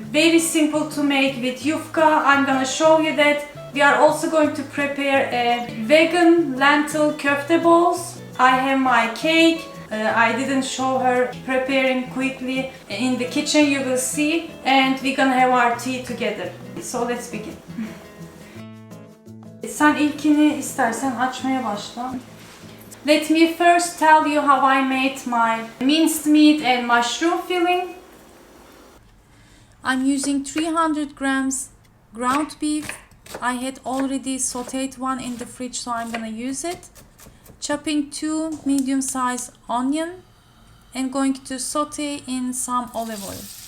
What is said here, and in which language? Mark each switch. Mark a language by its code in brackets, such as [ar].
[en] Very simple to make with yufka. I'm gonna show you that. We are also going to prepare a vegan lentil kofte balls. I have my cake. I didn't show her preparing quickly in the kitchen, you will see, and we're gonna have our tea together. So let's begin. [tr] Sen ilkini istersen açmaya başla. [en] Let me first tell you how I made my minced meat and mushroom filling. I'm using 300 grams ground beef. I had already sauteed one in the fridge, so I'm gonna use it. Chopping 2 medium-sized onion and going to saute in some olive oil.